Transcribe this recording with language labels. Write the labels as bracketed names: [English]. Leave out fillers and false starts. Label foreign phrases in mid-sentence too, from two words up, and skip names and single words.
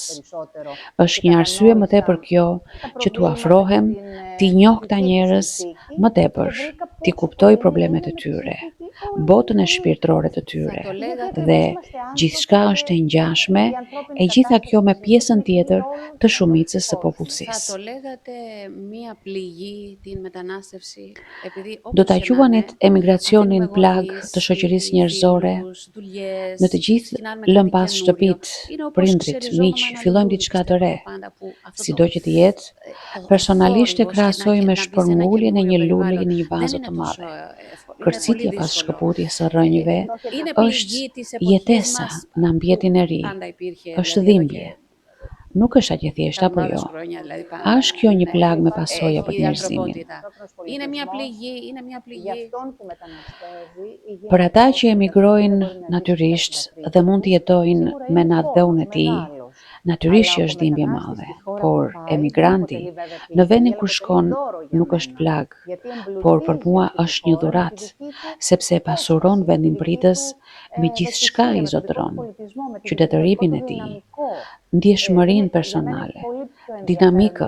[Albanian] Është një arsye më tepër kjo që t'u afrohem, t'i njoh këta njerëz më tepër, t'i kuptoj problemet e tyre, botën e shpirtërore të tyre dhe gjithçka është e ngjashme, e gjitha kjo me pjesën tjetër të shumicës së popullsisë. [Greek] Θα το λέγατε μία πληγή την μετανάστευση, επειδή [Albanian] Do ta quanit emigracionin plag të shoqërisë njerëzore. Në të gjithë lëm pas shtëpitë, prindrit, miq, fillojmë diçka të re. Sido që të jetë, personalisht e krahasoj me shpërnguljen e një lule në një vazë të madhe. Kërcitja pas shkëputjes së rrënjëve është jetesa në ambientin e ri, është dhimbje. Nuk është aq e thjeshtë apo jo. A është kjo një plag me pasoja për njerëzimin? [Greek] Είναι μια πληγή, είναι μια πληγή. [Albanian] Për ata që emigrojnë natyrisht dhe mund të jetojnë me nathdhëun e tij, natyrisht që është dhimbje e madhe, por emigranti në vendin ku shkon nuk është plag, por për mua është një dhuratë, sepse e pasuron vendin pritës me gjithçka i zotëron, qytetërimin e tij, ndjeshmërinë personale, dinamikën.